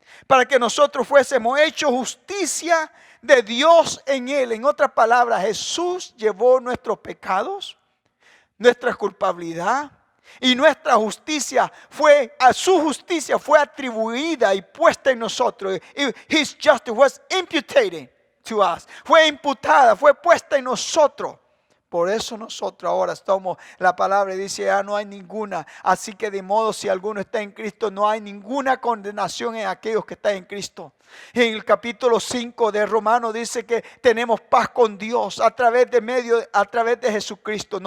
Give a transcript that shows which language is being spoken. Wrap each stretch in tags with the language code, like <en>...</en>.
<es>para que nosotros fuésemos hechos justicia de Dios en Él. En otras palabras, Jesús llevó nuestros pecados, nuestra culpabilidad, y nuestra justicia su justicia fue atribuida y puesta en nosotros.</es> <en>His justice was imputed to us.</en> <es>Fue imputada, fue puesta en nosotros. Por eso nosotros ahora somos, la palabra dice, ya no hay ninguna. Así que de modo, si alguno está en Cristo, no hay ninguna condenación en aquellos que están en Cristo. En el capítulo 5 de Romanos dice que tenemos paz con Dios a través de Jesucristo.</es>